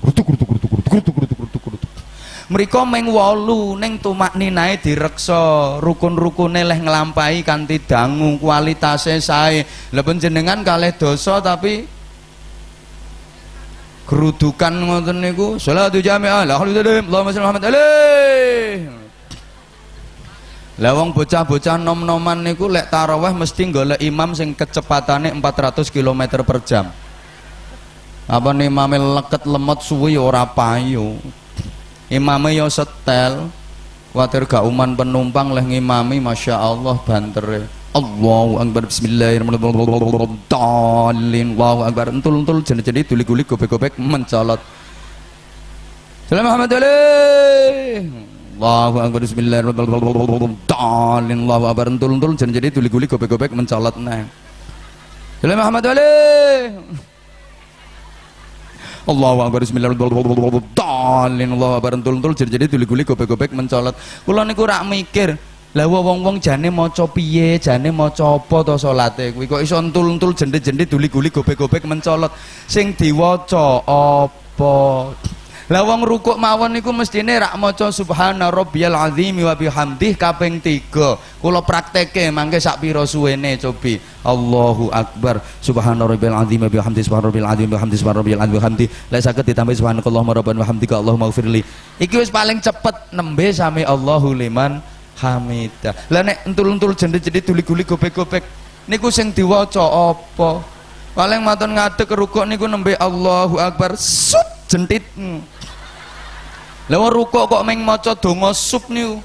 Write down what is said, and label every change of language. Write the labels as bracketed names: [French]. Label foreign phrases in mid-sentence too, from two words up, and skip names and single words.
[Javanese] Mriko meng 8 ning tumakninae direksa, rukun-rukune leh nglampahi kanthi dangu, kualitase sae. Lah panjenengan kalih dosa tapi gerudukan ngoten niku [Arabic] صلاة جامعة لا إله إلا الله اللهم صل محمد عليه. [Javanese] Lah wong bocah-bocah nom-noman niku lek tarawih mesti golek imam sing kecepatane 400 km per jam. Apa nih imame leket lemot suwi ora payu. Imame yo setel, kuwatir gak uman penumpang leh ngimami [Arabic] ما شاء الله [Javanese] bantere. [Arabic] الله أكبر بسم الله الرحمن الرحيم. الله أكبر [Javanese] entul-entul jenis-jenis tulik-tulik gobek-gobek mencolot. [Arabic] سلام محمد عليه. الله أكبر بسم الله الرحمن الرحيم. الله أكبر [Javanese] entul-entul jenis-jenis tulik-tulik gobek-gobek mencolot nah. [Arabic] سلام محمد عليه. الله أكبر بسم الله الرحمن الرحيم. الله أكبر [Javanese] entul-entul jenis-jenis tulik-tulik gobek-gobek mencolot. Kula niku rak mikir lah wong-wong jane maca piye, jane maca apa to salate kuwi kok iso entul-entul jendhe-jendhe duli-guli gobek-gobek mencolot sing diwaca apa. Lah wong rukuk mawon niku mestine rak maca [Arabic] سبحان ربي العظيم وبحمده [Javanese] kaping 3. Kula prakteke mangke sak pira suwene cobi. [Arabic] الله أكبر سبحان ربي العظيم وبحمده سبحان ربي العظيم وبحمده سبحان ربي العظيم وبحمده. [Javanese] Lek saged ditambah [Arabic] سبحانك اللهم ربنا وبحمدك اللهم اغفر لي. [Javanese] Iki wis paling cepet nembe sami [Arabic] الله لمن حمده. [Javanese] Lah nek entul-entul jendhe-jendhe tuli-guli gobek-gobek niku sing diwaca apa? Paling matur ngadeg rukuk niku nembe [Arabic] الله أكبر [Javanese] sup jentit. Lah wong rukuk kok meng maca donga sup niku.